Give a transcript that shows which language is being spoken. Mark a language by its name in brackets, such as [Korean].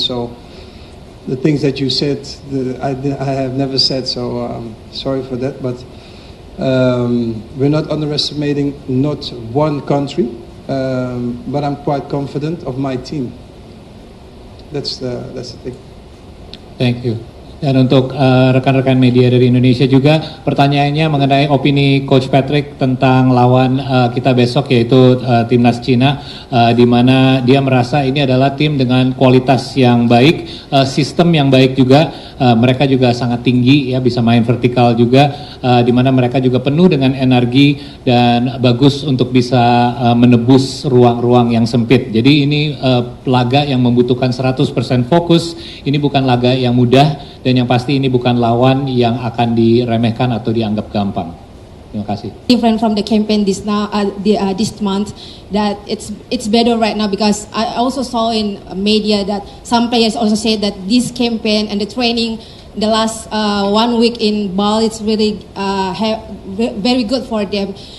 [English] So the things that you said, I have never said. So sorry for that, but. We're not underestimating not one country, but I'm quite confident of my team. That's the thing. Thank you. [Indonesian] Dan untuk rekan-rekan media dari Indonesia juga, pertanyaannya mengenai opini Coach Patrick tentang lawan kita besok, yaitu timnas Cina, di mana dia merasa ini adalah tim dengan kualitas yang baik, sistem yang baik juga. Mereka juga sangat tinggi, ya, bisa main vertikal juga, di mana mereka juga penuh dengan energi dan bagus untuk bisa menebus ruang-ruang yang sempit. Jadi ini laga yang membutuhkan 100% fokus. Ini bukan laga yang mudah, dan yang pasti ini bukan lawan yang akan diremehkan atau dianggap gampang. Terima kasih. [English] Different from the campaign this month, that it's better right now, because I also saw in media that some players also said that this campaign and the training the last 1 week in Bali is really very good for them.